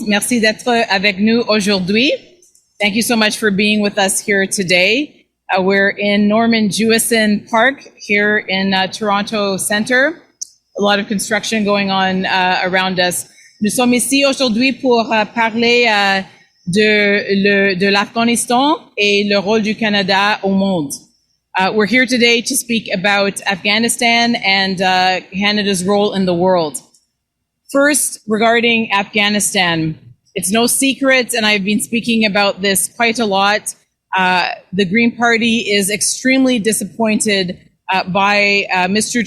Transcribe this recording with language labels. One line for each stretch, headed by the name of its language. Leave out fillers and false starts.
French: Merci d'être avec nous aujourd'hui.
English: Thank you so much for being with us here today. We're in Norman Jewison Park here in Toronto Centre. A lot of construction going on around us.
French: Nous sommes ici aujourd'hui pour parler de l'Afghanistan et le rôle du Canada au monde.
English: We're here today to speak about Afghanistan and Canada's role in the world. First, regarding Afghanistan, it's no secret, and I've been speaking about this quite a lot, the Green Party is extremely disappointed by Mr.